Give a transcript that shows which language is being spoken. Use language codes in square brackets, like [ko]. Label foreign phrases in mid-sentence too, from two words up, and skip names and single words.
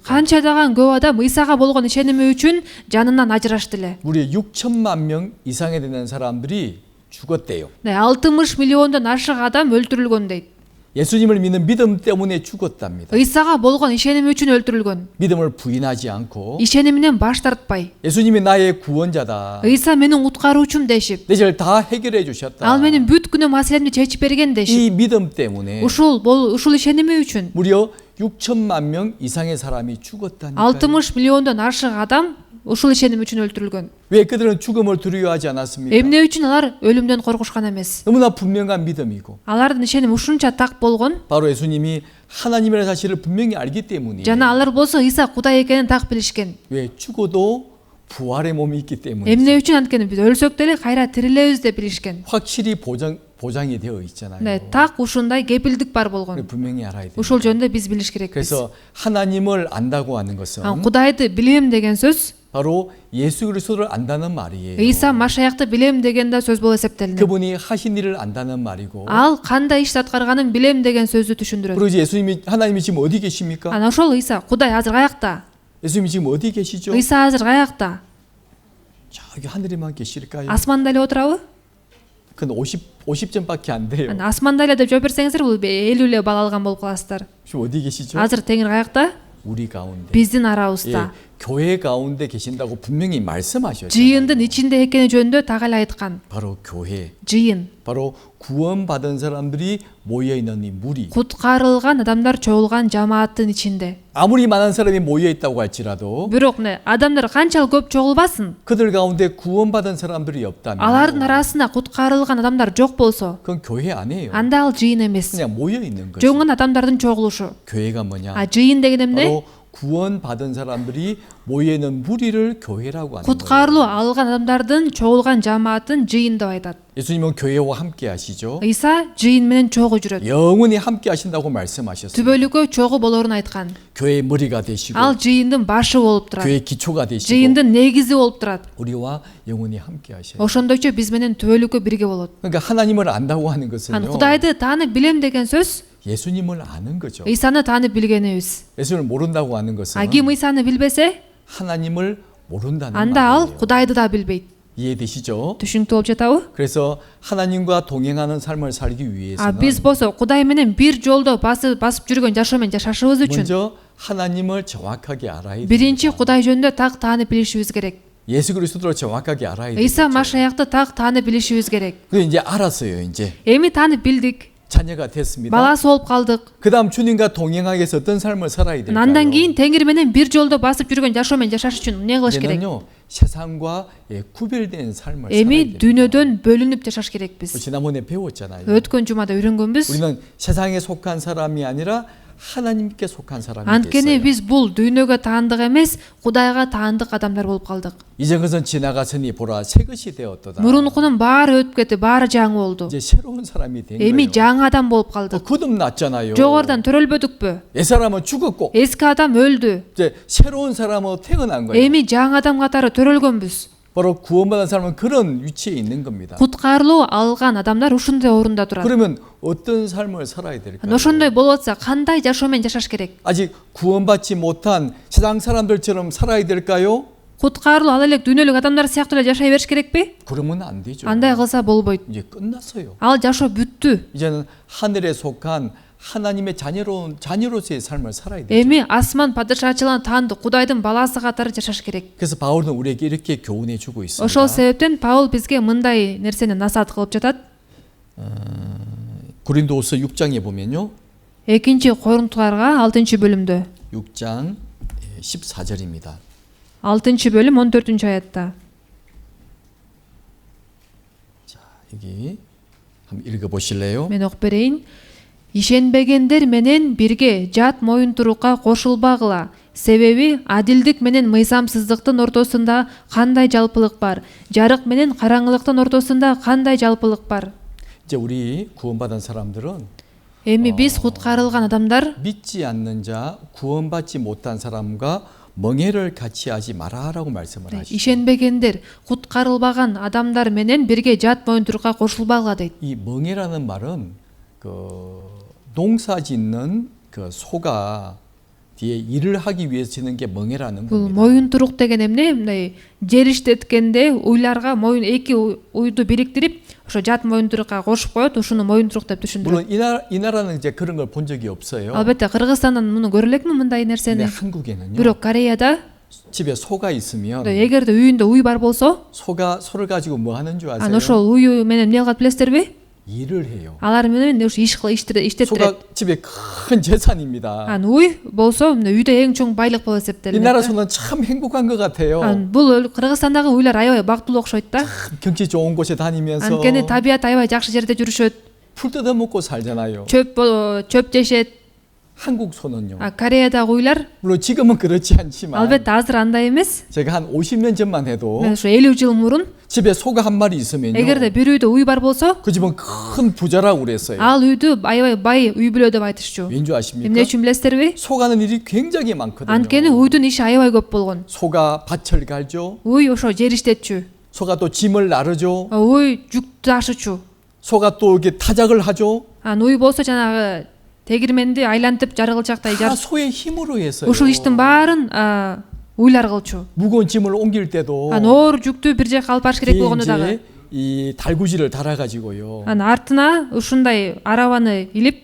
[ky] канчадаган көп адам Ыйсага болгон ишеними үчүн жанынан ажырашты эле. [ko] 무려 6천만 명 이상에 되는 사람들이 죽었대요. [ky] 60 миллиондон ашык адам өлтүрүлгөн дейт. [ko] 예수님을 믿는 믿음 때문에 죽었답니다. [ky] Ыйсага болгон ишеними үчүн өлтүрүлгөн. [ko] 믿음을 부인하지 않고 [ky] ишениминен баш тартпай, [ko] 예수님이 나의 구원자다. [ky] Ыйса менин уткаруучум дешип, [ko] 내 죄를 다 해결해 주셨다. [ky] ал менин бүт күнөө маселемди чечип берген дешип, [ko] 이 믿음 때문에 [ky] ушул ишеними үчүн [ko] 무려 6천만 명 이상의 사람이 죽었다니까요. [ky] 60 миллиондон ашык адам ушул ишеним үчүн өлтүрүлгөн. [ko] 왜 그들은 죽음을 두려워하지 않았습니까? [ky] Эмне үчүн алар өлүмдөн коркушкан эмес? [ko] 너무나 분명한 믿음이고 [ky] Алардын ишеними ушунча так болгон, [ko] 바로 예수님이 하나님이라는 사실을 분명히 알기 때문이에요. [ky] жана алар болсо Ыйса Кудай экенин так билишкен. [ko] 왜 죽어도 부활의 몸이 있기 때문에 [ky] Эмне үчүн анткени биз өлсөк деле кайра тирилебиз деп билишкен. [ko] 확실히 보장이 되어 있잖아요. [ky] Так ушундай кепилдик бар болгон. [ko] 분명히 알아야 돼요. [ky] Ушул жөнүндө биз билиш керекпиз. [ko] 그래서 하나님을 안다고 하는 것은 [ky] Кудайды билем деген сөз [ko] 바로 예수 그리스도를 안다는 말이에요. [ky] Ыйса Машаякты билем деген да сөз болуп эсептелинет. [ko] 그분이 하신 일을 안다는 말이고. [ky] Ал кандай иш аткарганын билем деген сөздү түшүндүрөт. [ko] 그리고 이제 하나님이 지금 어디 계십니까? [ky] Ана ошол Ыйса, Кудай азыр каякта? [ko] 예수님이 지금 어디 계시죠? [ky] Ыйса азыр каякта? [ko] 저기 하늘에만 계실까요? [ky] Асманда эле отурабы? [ko] 그건 50점밖에 안 돼요. [ky] Ана асманда эле деп жооп берсеңиздер, бул 50 эле балл алган болуп каласыздар. [ko] 지금 어디 계시죠? [ky] Азыр Теңир каякта? [ko] 우리 가운데. [ky] Биздин [ko] 예, [ky] арабызда. [ko] 교회 가운데 계신다고 분명히 말씀하셨잖아요. [ky] Жыйындын ичинде экени жөнүндө так эле айткан. [ko] 바로 교회. [ky] Жыйын. [ko] 바로 구원받은 사람들이 모여 있는 이 무리. [ky] Куткарылган адамдар чогулган жамааттын ичинде. [ko] 아무리 많은 사람이 모여 있다고 할지라도 [ky] Бирок адамдар канчалык көп чогулбасын, [ko] 그들 가운데 구원받은 사람들이 없다면 [ky] алардын арасында куткарылган адамдар жок болсо, [ko] 그건 교회 아니에요. [ky] анда ал жыйын эмес. [ko] 그냥 모여 있는 거죠. [ky] Жөн гана адамдардын чогулушу. [ko] 교회가 뭐냐? [ky] А жыйын деген эмне? [ko] 바로 구원받은 사람들이 모여 있는 무리를 교회라고 하는 거예요. [ky] Куткарылуу алган адамдардын чогулган жамаатын жыйын деп айтат. [ko] 예수님은 교회와 함께 하시죠. [ky] Ыйса жыйын менен чогуу жүрөт. [ko] 영원히 함께 하신다고 말씀하셨어요. [ky] Түбөлүккө чогуу болорун айткан. [ko] 교회의 머리가 되시고 [ky] Ал жыйындын башы болуп турат. [ko] 교회의 기초가 되시고 [ky] жыйындын негизи болуп турат. [ko] 우리와 영원히 함께 하셔요. [ky] Ошондойчо биз менен түбөлүккө бирге болот. [ko] 그러니까 하나님을 안다고 하는 [ky] Ан [ko] 것은요. [ky] Кудайды таанып билем деген сөз [ko] 예수님을 아는 거죠. [ky] Ыйсаны таанып билгенибиз. [ko] 예수를 모른다고 하는 것은 [ky] А ким Ыйсаны билбесе, [ko] 하나님을 모른다는 [ky] анда ал [ko] 말이에요. [ky] Кудайды да билбейт. [ko] 이해되시죠? [ky] Түшүнүктүү болуп жатабы? [ko] 그래서 하나님과 동행하는 삶을 살기 [ky] А [ko] 위해서는 [ky] биз болсо Кудай менен бир жолдо басып жүргөн жашоо менен жашашыбыз үчүн [ko] 먼저 하나님을 정확하게 알아야 돼요. [ky] биринчи Кудай жөнүндө так таанып билишибиз керек. [ko] 예수 그리스도를 정확하게 알아야 돼요. [ky] Ыйса Машаякты так таанып билишибиз керек. [ko] 그 이제 알았어요. 이제 [ky] Эми таанып билдик. [ko] 자녀가 됐습니다. [ky] Баласы болуп калдык. [ko] 그다음 주님과 동행하기 위해서 어떤 삶을 살아야 될까요? [ky] Андан кийин Теңир менен бир жолдо басып жүргөн жашоо менен жашаш үчүн эмне кылыш керек? [ko] 이제는요 세상과 구별된 삶을 [ky] Эми [ko] 살아야 돼요. [ky] дүйнөдөн бөлүнүп жашаш керекпиз. [ko] 지난번에 배웠잖아요. [ky] Өткөн жумада үйрөнгөнбүз. [ko] 우리는 세상에 속한 사람이 아니라 하나님께 속한 사람이 [ky] Анткени [ko] 됐어요. [ky] биз бул дүйнөгө таандык эмес, Кудайга таандык адамдар болуп калдык. [ko] 이제 그것은 지나갔으니 보라 새 것이 되었도다. [ky] Мурункунун баары өтүп кетти, баары жаңы болду. [ko] 이제 새로운 사람이 된 [ky] Эми [ko] 거예요. [ky] жаңы адам болуп калдык. [ko] 거듭났잖아요. [ky] Жогорудан төрөлбөдүкпү? [ko] 옛 사람은 죽었고 [ky] Эски адам өлдү. [ko] 이제 새로운 사람으로 태어난 거예요. [ky] Эми жаңы адам катары төрөлгөнбүз. [ko] 바로 구원받은 사람은 그런 위치에 있는 겁니다. [ky] Куткарылуу алган адамдар ушундай орунда турат. [ko] 그러면 어떤 삶을 살아야 될까요? [ky] Ошондой болуп атса, кандай жашоо менен жашаш керек? [ko] 아직 구원받지 못한 세상 사람들처럼 살아야 될까요? [ky] Куткарылуу ала элек дүйнөлүк адамдар сыяктуу эле жашай бериш керекпи? [ko] 그러면 안 되죠. [ky] Андай кылса болбойт. [ko] 이제 끝났어요. [ky] Ал жашоо бүттү. [ko] 이제는 하늘에 속한 하나님의 자녀로서의 삶을 살아야 돼요. [ky] Эми асман падышачылыгын таандык Кудайдын баласы катары жашаш керек. [ko] 그래서 바울은 우리에게 이렇게 교훈해 주고 있습니다. [ky] Ошол себептен Паул бизге мындай нерсени насаат кылып жатат. [ko] 고린도후서 6장에 보면요. [ky] 2-Коринтуларга 6-бөлүмдө. [ko] 6장 14절입니다. [ky] 6-бөлүм 14-аятта. [ko] 자, 여기 한번 읽어보실래요? [ky] Мен окуп берейин. Ишенбегендер менен бирге жат моюнтурукка кошулбагыла. Себеби адилдик менен мыйзамсыздыктын ортосунда кандай жалпылык бар? Жарык менен караңгылыктын ортосунда кандай жалпылык бар? [ko] 이제 우리 구원받은 사람들은 [ky] Эми биз куткарылган адамдар [ko] 믿지 않는 자, 구원받지 못한 사람과 멍해를 같이 하지 마라라고 말씀을 하시죠. [ky] ишенбегендер, куткарылбаган адамдар менен бирге жат моюнтурукка кошулбагыла дейт. [ko] 이 멍해라는 말은 그 농사 짓는 그 소가 뒤에 일을 하기 위해서 짓는 게 멍해라는 [ky] Бул [ko] 겁니다. [ky] моюнтурук деген эмне? Мындай жер иштеткенде уйларга моюн эки уйду бириктирип, ошо жат моюнтурукка кошуп коет, ушуну моюнтурук деп түшүндүрөт. [ko] 물론 이 나라는 이제 그런 걸 본 적이 없어요. [ky] Албетте Кыргызстандан муну көрө элекмин мындай [ko] 근데 [ky] нерсени. [ko] 한국에는요. [ky] Бирок Кореяда [ko] 집에 소가 있으면 [ky] эгерде үйүндө уй бар болсо, [ko] 소가 소를 가지고 뭐 하는 줄 [ky] анан [ko] 아세요? [ky] ошол ую менен эмне кылат билесиздерби? [ko] 일을 해요. [ky] Алар менен ушу иштеттирет. [ko] 소가 집에 큰 재산입니다. [ky] Анан уй болсо мына үйдө эң чоң байлык болуп [ko] 이 [ky] эсептелинет. [ko] 나라 소는 참 행복한 것 같아요. [ky] Анан бул Кыргызстандагы уйлар аябай бактылуу окшойт да. [ko] 경치 좋은 곳에 다니면서 [ky] Анткени табият аябай жакшы жерде жүрүшөт. [ko] 풀 뜯어 먹고 살잖아요. [ky] чөп жешет. [ko] 한국 소는요. [ky] Кореядагы уйлар [ko] 물론 지금은 그렇지 않지만 [ky] албетте азыр андай эмес. [ko] 제가 한 50년 전만 해도 [ky] Мен ушу 50 жыл мурун [ko] 집에 소가 한 마리 있으면요. [ky] эгерде бир үйдө уй бар болсо, [ko] 그 집은 큰 부자라고 그랬어요. [ky] ал үйдү аябай бай үй бүлө деп айтышчу. [ko] 왠지 [ky] Эмне [ko] 아십니까? [ky] үчүн билесиздерби? [ko] 소 가는 일이 굉장히 많거든요. [ky] Анткени уйдун иши аябай көп болгон. [ko] 소가 밭을 갈죠. [ky] Уй ошо жер иштетчү. [ko] 소가 또 짐을 나르죠. [ky] Уй жүктү ташычу. [ko] 소가 또 이렇게 타작을 하죠. [ky] Анан уй болсо жанагы тегирменди айлантып жаргылчактай [ko] 다 소의 힘으로 해서요. [ky] ушул иштин баарын уйлар кылчу. [ko] 무거운 짐을 옮길 때도 [ky] Анан оор жүктү бир жака алып барыш керек [ko] 뒤에 [ky] болгондо дагы. [ko] 이제 이 달구지를 달아가지고요. [ky] Анан артына ушундай арабаны илип,